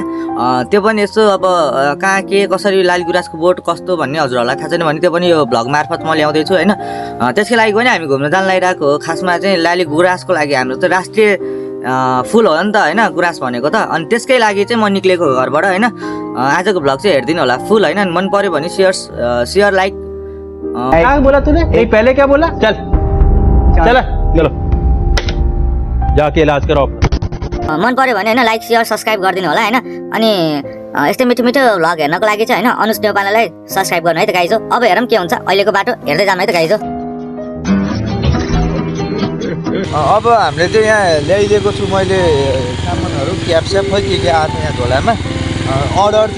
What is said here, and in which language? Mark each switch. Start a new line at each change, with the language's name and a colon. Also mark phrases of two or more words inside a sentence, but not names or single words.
Nepali: त्यो पनि यसो अब कहाँ के कसरी लाली गुराँसको बोट कस्तो भन्ने हजुरहरूलाई थाहा छैन भने त्यो पनि यो भ्लग मार्फत म ल्याउँदैछु होइन। त्यसकै लागि पनि हामी घुम्न जान लागिरहेको हो। खासमा चाहिँ लाली गुराँसको लागि हाम्रो चाहिँ राष्ट्रिय फुल हो नि त होइन गुराँस भनेको त। अनि त्यसकै लागि चाहिँ म निक्लेको घरबाट होइन। आजको भ्लग चाहिँ हेरिदिनु होला फुल होइन। मन पर्यो भने
English: share like.
Hindi: क्या बोला तूने? पहले क्या बोला? चल चलो जाके इलाज करो।
Nepali: मन पर्यो भने होइन
English: like share subscribe
Nepali: गरिदिनु होला होइन। अनि यस्तै मिठो मिठो भ्लग हेर्नको लागि चाहिँ होइन अनुज नेपाललाई सब्सक्राइब गर्नु है त गाइज हो। अब हेरौँ के हुन्छ अहिलेको बाटो हेर्दै जानु है त गाइज हो। अब हामीले चाहिँ यहाँ ल्याइदिएको छु मैले सामानहरू, क्यापस्याप खै के आएको छ यहाँ झोलामा अर्डर थियो।